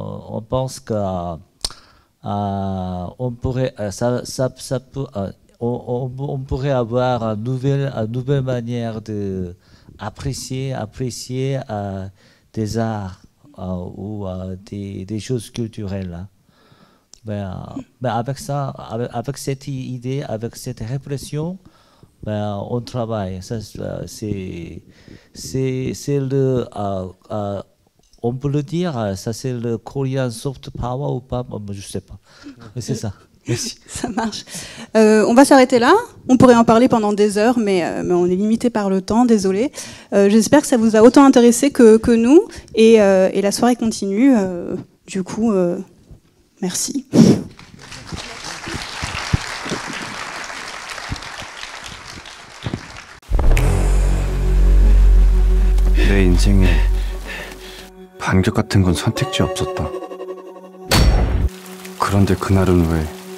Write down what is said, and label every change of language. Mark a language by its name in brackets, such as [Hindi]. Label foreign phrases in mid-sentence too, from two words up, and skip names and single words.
[French] On pense que on pourrait, on pourrait avoir une nouvelle manière d'apprécier des arts ou des choses culturelles. Avec ça, avec cette idée, avec cette réflexion, on travaille. On peut le dire, ça c'est le [English] Korean soft power [French] ou pas, je sais pas. Mais c'est ça. Merci. Ça marche. On va s'arrêter là. On pourrait en parler pendant des heures, mais on est limité par le temps, désolé. J'espère que ça vous a autant intéressé que nous, et la soirée continue. Du coup, merci. [Korean] 내 인생에 반격 같은 건 선택지 없었다. 그런데 그날은 왜?